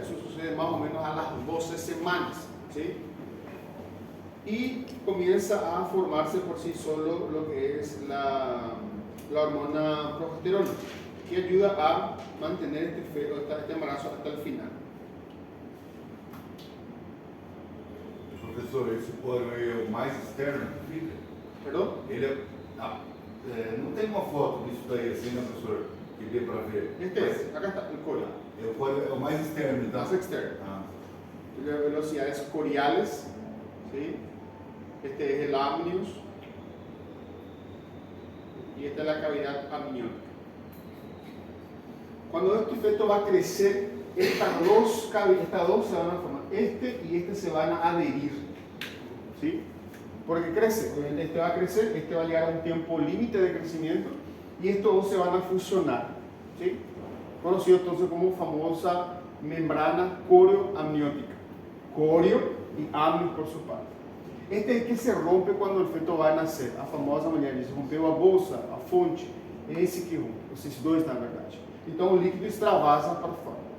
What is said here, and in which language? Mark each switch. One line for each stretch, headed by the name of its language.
Spanish: Eso sucede más o menos a las 12 semanas, ¿sí? Y comienza a formarse por sí solo lo que es la hormona progesterona, que ayuda a mantener este embarazo hasta el final.
Portuguese: Professor, esse coro aí é o mais externo que fica? Perdão? Ele não tem uma foto disso daí assim, né, professor? Que dê para ver.
Spanish: Acá está el corio.
Portuguese: O coro é o mais externo, então?
Spanish: Más externo. Ah. Tiene velocidades coriales, ¿sí? Este es el amnios y esta es la cavidad amniótica. Cuando este feto va a crecer, estas dos se van a formar, este y este se van a adherir, ¿sí? Porque crece, este va a crecer, este va a llegar a un tiempo límite de crecimiento y estos dos se van a fusionar, ¿sí? Conocido entonces como famosa membrana corioamniótica. Corio y amnios por su parte. Este es que se rompe
Portuguese: quando o feto vai nascer. A famosa mulher diz, rompeu a bolsa, a fonte. É esse que rompe, esses dois na verdade. Então o líquido extravasa para fora.